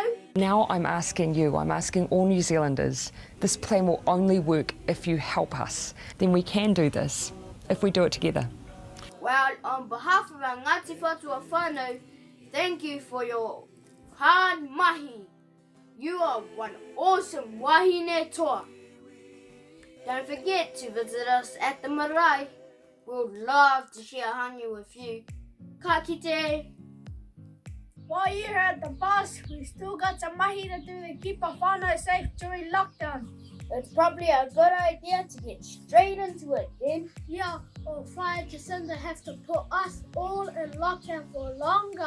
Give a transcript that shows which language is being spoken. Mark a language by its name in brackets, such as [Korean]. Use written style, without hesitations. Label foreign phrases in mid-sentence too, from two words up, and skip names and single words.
[English] Now I'm asking all New Zealanders, this plan will only work if you help us. Then we can do this, if we do it together. Well, on behalf of our Ngāti Whatua whānau, thank you for your hard mahi. You are one awesome [Māori] wahine toa. [English] Don't forget to visit us at the marae. We would love to share hangi with you. [Māori] Ka kite. [English] While you're at the bus, we still got some mahi to do to keep our whānau safe during lockdown. It's probably a good idea to get straight into it then. Yeah, or Fire Jacinda has to put us all in lockdown for longer.